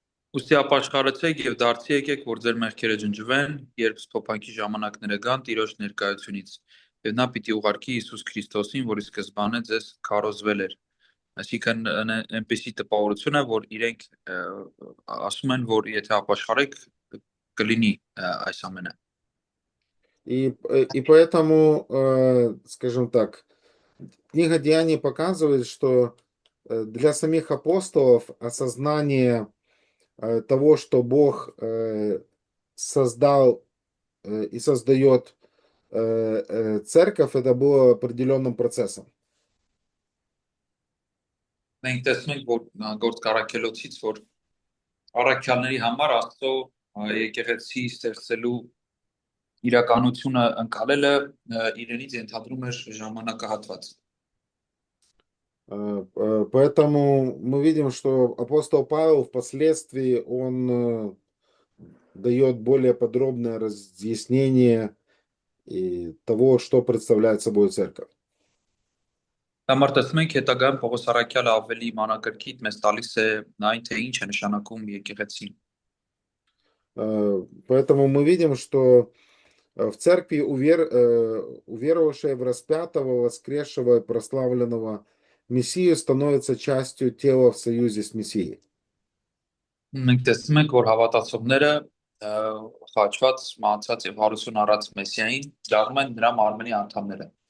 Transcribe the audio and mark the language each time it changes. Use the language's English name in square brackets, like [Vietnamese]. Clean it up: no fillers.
[Armenian] Ուստի ապաշխարեցեք եւ դարձի եկեք, որ ձեր մեղքերը ջնջվեն, երբ սփոփանքի ժամանակները գան Տիրոջ ներկայությունից։ Եվ նա պիտի ուղարկի Հիսուս Քրիստոսին, որի սկզբանը ձեզ քարոզվել էր։ Այսինքն այնպեսի տպավորություն է, որ իրենք ասում են, որ եթե ապաշխարեք կլինի այս ամենը։ [Russian] И поэтому, скажем так, книга Деяний показывает, что для самих апостолов осознание того, что Бог создал и создает церковь, это было определенным процессом. [Armenian] Մենք տեսնում ենք, որ գործ Կարաքելոցից, որ առաքյալների համար Աստծո եկեղեցի ստեղծելու իրականությունը ընկալելը իրենից ենթադրում էր ժամանակահատված։ [Russian] Поэтому мы видим, что апостол Павел впоследствии он дает более подробное разъяснение того, что представляет собой церковь. [Armenian] Համար տեսնում ենք հետագայում Պողոս առաքյալը ավելի մանրակրկիտ մեզ տալիս է այն թե ինչ է նշանակում եկեղեցին։ [Russian] Поэтому мы видим, что в церкви уверовавшие в распятого, воскресшего и прославленного Мессию становится частью тела в союзе с Мессией. [Armenian] Մենք տեսնում ենք, որ հավատացողները խաչված, մահացած եւ հարություն առած Մեսիային դառնում են նրա մարմնի անդամները։